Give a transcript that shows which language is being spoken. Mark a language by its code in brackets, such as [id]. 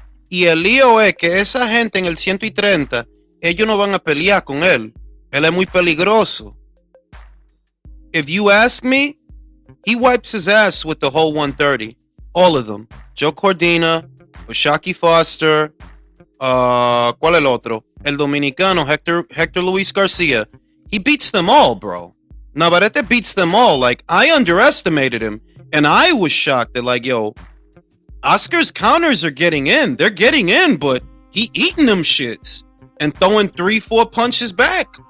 [es] Y el lío es que esa gente en el 130, ellos no van a pelear con él. Él es muy peligroso. [en] If you ask me, he wipes his ass with the whole 130. All of them. [es] Joe Cordina, Oshaki Foster, ¿cuál el otro? El dominicano, [en] Hector Luis Garcia. He beats them all, bro. Navarrete beats them all. Like, I underestimated him. And I was shocked that, like, yo, Oscar's counters are getting in. They're getting in, but he eating them shits and throwing 3-4 punches back.